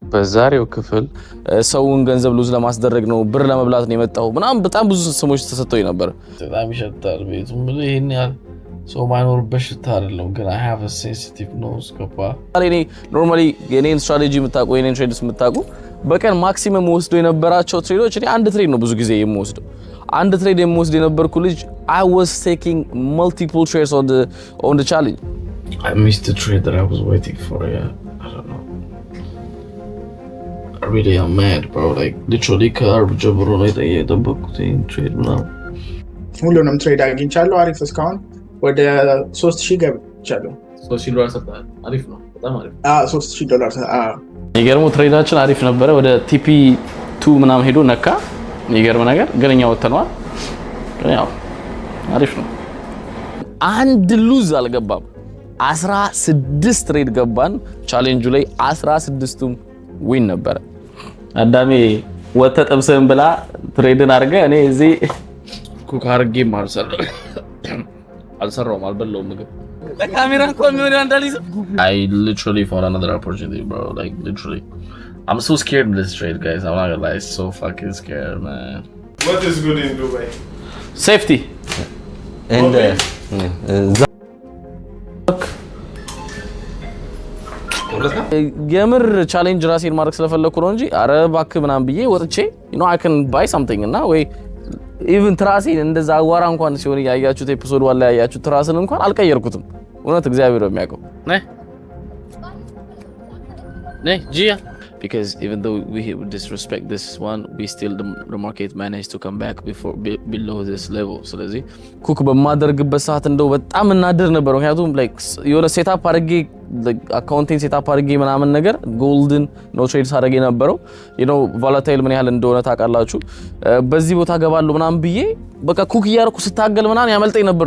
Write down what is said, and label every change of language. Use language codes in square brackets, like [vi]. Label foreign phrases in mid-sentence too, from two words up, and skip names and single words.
[am] በዛሬው ክፍል ሰውን ገንዘብ ሉዝ ለማስደረግ ነው ብር ለመብላት ነው የመጣው ምናምን በጣም ብዙ ስሞች ተሰጥተውኝ ነበር። በጣም ይሸታል ቤቱ ምን ይሄን ያህል ሰው ማይኖርበት ሽታ አይደለም ግን [en] I have a sensitive nose [am] ገባ። እኔ ኖርማሊ የኔን ስትራቴጂ የምታውቁ የኔን ትሬድስ የምታውቁ በቀን ማክሲመም ወስዶ የነበራቸው ትሬዶች እኔ አንድ ትሬድ ነው ብዙ ጊዜ የምወስደው። አንድ ትሬድ የምወስድ የነበርኩ ልጅ [en] I was taking multiple trades on the challenge. I missed the trade that I was waiting for. Yeah, I don't know. I really am mad, bro. Like literally carb [am] ጀምሮ ላይ የጠበቅኩትን ትሬድ ነው። ሁሉንም ትሬድ አግኝቻለሁ። አሪፍ እስካሁን ወደ 3000 ገብቻለሁ። $3000 ሰጥቷል። አሪፍ ነው፣ በጣም አሪፍ። $3000 የሚገርመው ትሬዳችን አሪፍ ነበረ። ወደ TP2 ምናምን ሄዶ ነካ። የሚገርም ነገር ግን እኛ ወጥተናል። ግን ያው አሪፍ ነው። አንድ ሉዝ አልገባም። 16 ትሬድ ገባን። ቻሌንጁ ላይ 16ቱም ዊን ነበረ። አዳሜ ወተ ጠብሰን ብላ ትሬድን አድርገ እኔ እዚህ ኩክ አድርጌ አልሰራውም አልበላውም ምግብ ለካሜራ እንኳን ምን እንዳልይዝ [en] I literally found another opportunity, bro. Like literally I'm so scared of this trade, guys. I'm not gonna lie, so fucking scared, man. What is good in Dubai? Safety and [am] የምር ቻሌንጅ ራሴን ማድረግ ስለፈለኩ ነው እንጂ አረ እባክህ ምናምን ብዬ ወጥቼ [en] I can buy something [am] እና ወይ ኢቭን ትራሴን እንደዛ አዋራ እንኳን ሲሆን ያያችሁት ኤፒሶድ ዋላ ያያችሁት ትራስን እንኳን አልቀየርኩትም። እውነት እግዚአብሔር ነው የሚያውቀው። ነይ ጂያ [en] because even though we disrespect this one, we still the market managed to come back below this level. [am] ስለዚህ ኩክ በማደርግበት ሰዓት እንደው በጣም እናደር ነበር። ምክንያቱም like የሆነ ሴታፕ አድርጌ [en] accounting setup [am] አድርጌ ምናምን ነገር ጎልድን [en] no trades [am] አድርጌ ነበረው ቮላታይል ምን ያህል እንደሆነ ታውቃላችሁ። በዚህ ቦታ ገባለሁ ምናምን ብዬ በቃ ኩክ እያደረኩ ስታገል ምናምን ያመልጠኝ ነበር